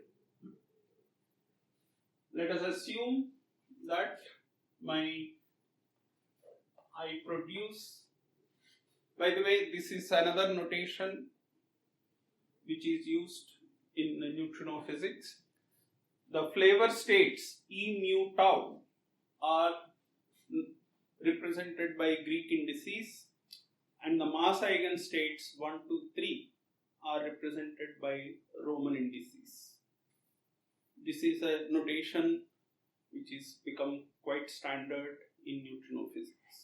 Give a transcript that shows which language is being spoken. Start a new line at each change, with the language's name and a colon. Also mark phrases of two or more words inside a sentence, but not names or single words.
English: Let us assume that I produce. By the way, this is another notation which is used in neutrino physics. The flavor states E mu tau are represented by Greek indices, and the mass eigenstates 1, 2, 3 are represented by Roman indices. This is a notation which is become quite standard in neutrino physics.